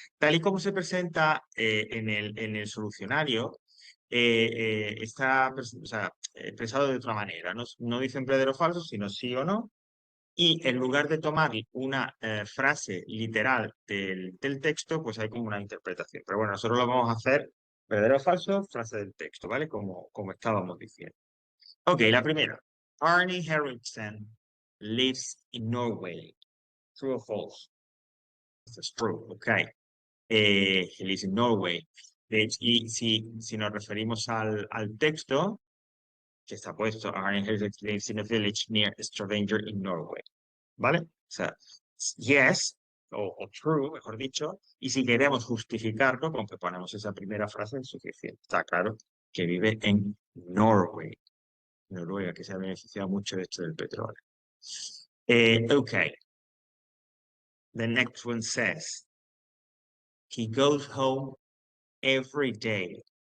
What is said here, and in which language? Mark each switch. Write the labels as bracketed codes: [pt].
[es] Tal y como se presenta en el solucionario, está o sea, expresado de otra manera. No dicen verdadero o falso, sino sí o no. Y en lugar de tomar una frase literal del texto, pues hay como una interpretación. Pero bueno, nosotros lo vamos a hacer verdadero o falso, frase del texto, ¿vale? Como estábamos diciendo. Ok, la primera. [en] Arnie Henriksen lives in Norway. True or false? [es] Esto es [en] true, ok. He lives in Norway. [es] Y si nos referimos al texto, que está puesto, [en] Arnie Henriksen lives in a village near Stavanger in Norway. [es] ¿Vale? O sea, yes o true, mejor dicho, y si queremos justificarlo, con que ponemos esa primera frase es suficiente. Está claro que vive en Norway, Noruega, que se ha beneficiado mucho de esto del petróleo. [en] Okay. The next one says, he goes home every day.